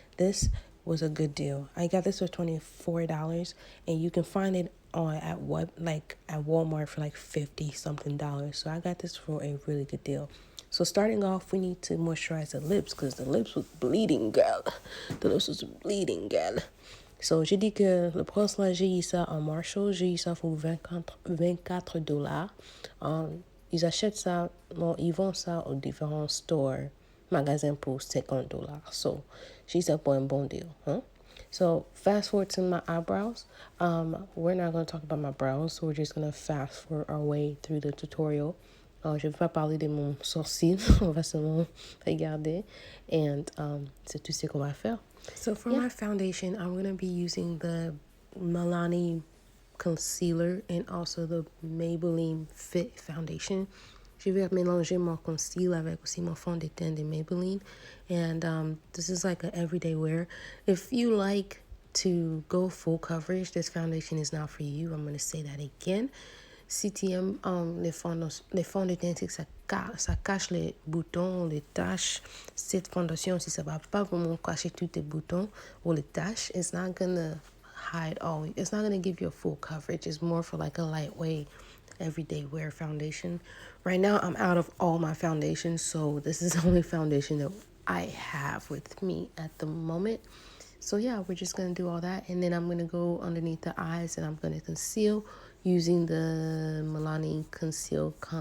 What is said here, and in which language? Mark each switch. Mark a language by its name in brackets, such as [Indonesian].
[English] This was a good deal. I got this for $24, and you can find it on at Walmart for like 50 something dollars. So I got this for a really good deal. So starting off, we need to moisturize the lips because the lips was bleeding, girl. The lips was bleeding, girl. [French] So j'ai dit que le price là, j'ai eu ça en Marshall, j'ai eu ça pour 24 dollars. Ils achètent ça, bon, ils vendent ça aux différents stores, magasins pour 50 dollars. So j'ai ça pour un bon deal, huh? [English] So fast forward to my eyebrows. We're not going to talk about my brows, so we're just going to fast forward our way through the tutorial. [French] Je vais pas parler de mon sourcil, on va seulement regarder, and c'est tout ce qu'on va faire. [English] So for my foundation, I'm going to be using the Milani concealer and also the Maybelline Fit foundation. [French] Je vais mélanger mon concealer avec aussi mon fond de teint de Maybelline. [English] And this is like an everyday wear. If you like to go full coverage, this foundation is not for you. I'm going to say that again. [French] Si tu aimes les fonds de teint, ça cache les boutons, les taches. Cette fondation, si ça va pas vraiment cacher tous tes boutons ou les taches, [English] it's not gonna hide all. It's not gonna give you a full coverage. It's more for like a lightweight, everyday wear foundation. Right now, I'm out of all my foundations, so this is the only foundation that I have with me at the moment. So yeah, we're just going to do all that. And then I'm going to go underneath the eyes and I'm going to conceal using the Milani Concealer.